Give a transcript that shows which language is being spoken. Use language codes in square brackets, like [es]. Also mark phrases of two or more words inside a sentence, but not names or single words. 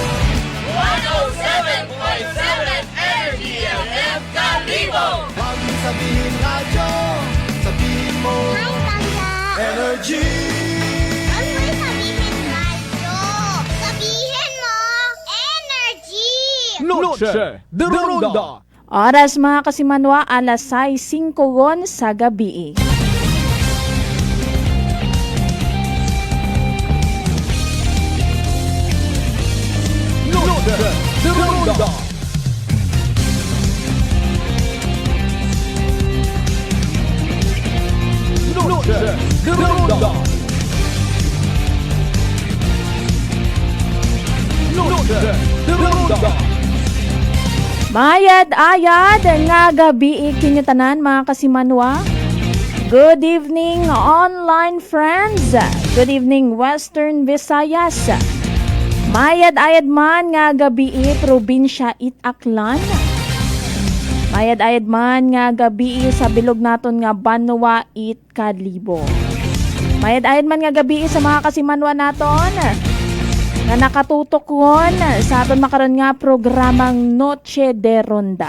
[en] 107.7 Energy FM Kalibo. [tl] Huwag mong sabihin radyo, sabihin mo [en] Hi, Tanda. Energy. [tl] Huwag mo sabihin radyo. Sabihin mo, energy. Noche de Ronda. [akl] Oras mga kasimanwa, alas 6:05 sa gabi. Noche de Ronda. Noche de Ronda. Noche de Ronda. Mayad-ayad nga gabi ikinyutanan mga kasimanwa. [en] Good evening online friends. Good evening Western Visayas. [akl] Mayad-ayad man nga gabi probinsya Itaklan. Mayad-ayad man nga gabi sa bilog naton nga Banwa Kalibo. Mayad-ayad man nga gabi sa mga kasimanwa naton nga nakatutok won sa aton makaron nga programang Noche de Ronda.